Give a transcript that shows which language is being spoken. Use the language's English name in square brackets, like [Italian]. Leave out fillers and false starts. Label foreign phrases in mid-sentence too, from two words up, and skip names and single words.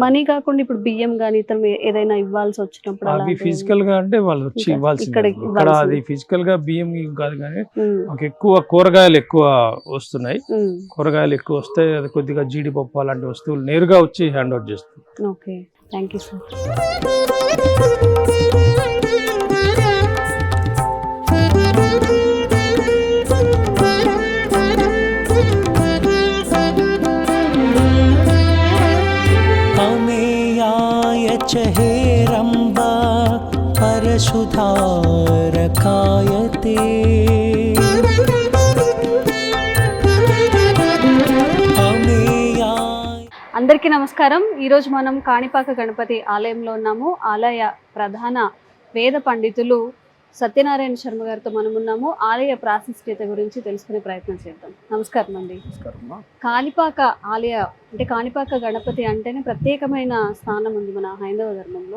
[Telugu] మనీ కాకుండా ఇప్పుడు బియ్యం గానీ ఇతర ఏదైనా ఇవ్వాల్సి వచ్చినప్పుడు అవి అలాంటివి ఫిజికల్ గా అంటే వాళ్ళు వచ్చి ఇక్కడ ఇవ్వాల్సింది. ఇక్కడికి ఇక్కడ ఇవ్వాల్సింది. అది ఫిజికల్ గా బియ్యం కాదు, కానీ ఉమ్, మాకు ఎక్కువ కూరగాయలు ఎక్కువ వస్తున్నాయి. ఉమ్, కూరగాయలు ఎక్కువ వస్తే అది కొద్దిగా జీడిపప్పు అలాంటి వస్తువులు నేరుగా వచ్చి [English] hand out [Telugu] చేస్తుంది. [English] Okay, thank you sir. [Sanskrit] अमेयाय च हेरम्बा परशुधारकायते अमेयाय [Telugu] అందరికీ నమస్కారం. ఈరోజు మనం కాణిపాక గణపతి ఆలయంలో ఉన్నాము. ఆలయ ప్రధాన వేద పండితులు సత్యనారాయణ శర్మ గారితో మనం ఉన్నాము. ఆలయ ప్రాశస్త్యత గురించి తెలుసుకునే ప్రయత్నం చేద్దాం. నమస్కారం అండి. కాణిపాక ఆలయ అంటే కాణిపాక గణపతి అంటేనే ప్రత్యేకమైన స్థానం ఉంది మన హైందవ ధర్మంలో.